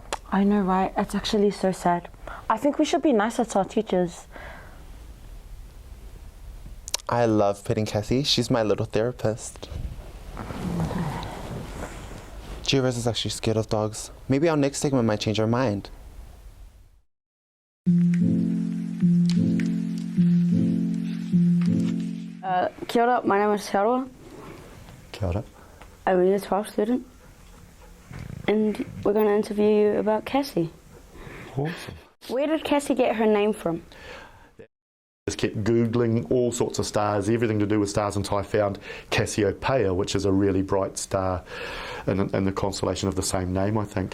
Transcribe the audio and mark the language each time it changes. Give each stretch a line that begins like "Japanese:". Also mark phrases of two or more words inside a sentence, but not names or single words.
English: I know, right? It's actually so sad. I think we should be nicer to our teachers. I love petting Cassie. She's my little therapist. G-Rose is actually scared of dogs. Maybe our next segment might change her mind.
Māori: Kia ora,
English: my name is Sarah.
Māori: Kia ora.
English: I'm a Year 12 student. And we're going to interview you about Cassie. Awesome. Where did Cassie get her name from? Just kept Googling all sorts of stars, everything to do with stars, until I found Cassiopeia, which is a really bright star in the constellation of the same name, I think.